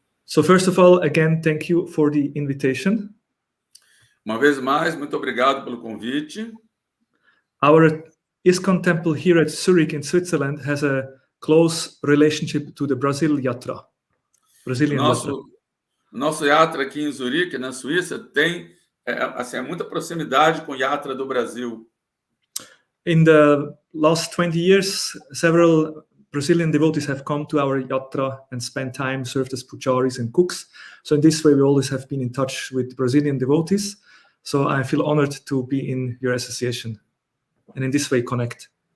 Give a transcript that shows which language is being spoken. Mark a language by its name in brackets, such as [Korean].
[English] So first of all, again, thank you for the invitation. [Portuguese] Uma vez mais, muito obrigado pelo convite. [English] Our ISKCON temple here at Zurique in Switzerland has a close relationship to the Brazilian Yatra. [Portuguese] Nosso Yatra aqui em Zurique, na Suíça, tem muita proximidade com o Yatra do Brasil. [English] In the last 20 years, several Brazilian devotees have come to our Yatra and spent time, served as pujaris and cooks. So in this way, we always have been in touch with Brazilian devotees. So I feel honored to be in your association and in this way connect.